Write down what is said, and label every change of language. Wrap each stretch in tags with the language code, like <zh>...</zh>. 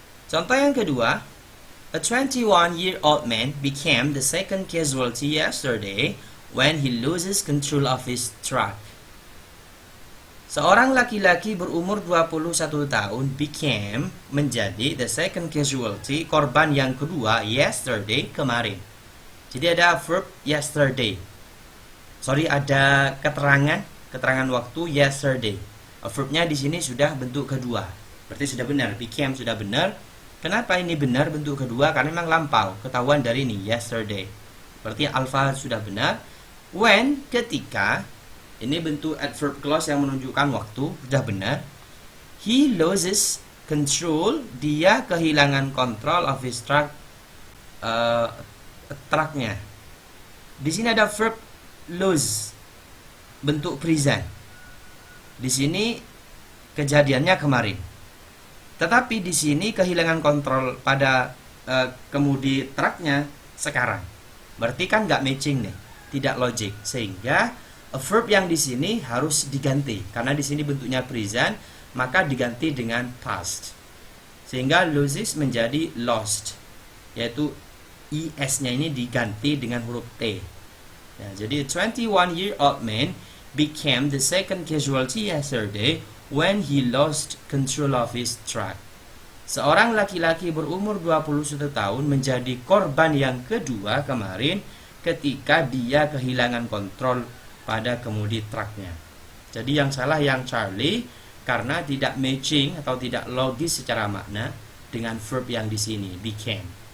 <id>Contoh yang kedua,</id> <en>a 21-year-old man became the second casualty yesterday when he loses control of his truck.</en> <id>Seorang laki-laki berumur 21 tahun became, menjadi,</id> <en>the second casualty,</en> <id>korban yang kedua, yesterday, kemarin. Jadi ada verb yesterday. Ada keterangan waktu yesterday. Verbnya di sini sudah bentuk kedua. Berarti sudah benar, became sudah benar. Kenapa ini benar bentuk kedua? Karena memang lampau, ketahuan dari ini yesterday. Berarti alpha sudah benar. When, ketika, ini bentuk adverb clause yang menunjukkan waktu, sudah benar.</id> <en>He loses control,</en> <id>dia kehilangan control of his truck, trucknya. Di sini ada verb lose, bentuk present. Di sini kejadiannya kemarin. Tetapi di sini kehilangan kontrol pada kemudi truknya sekarang. Berarti kan nggak matching nih, tidak logik. Sehingga verb yang di sini harus diganti, karena di sini bentuknya present, maka diganti dengan past. Sehingga loses menjadi lost, yaitu es-nya ini diganti dengan huruf T. Ya, jadi</id> <en>21-year-old man became the second casualty yesterday when he lost control of his truck.</en> <id>Seorang laki-laki berumur 21 tahun menjadi korban yang kedua kemarin ketika dia kehilangan kontrol pada kemudi truknya. Jadi yang salah yang Charlie, karena tidak matching atau tidak logis secara makna dengan verb yang di sini, became.</id>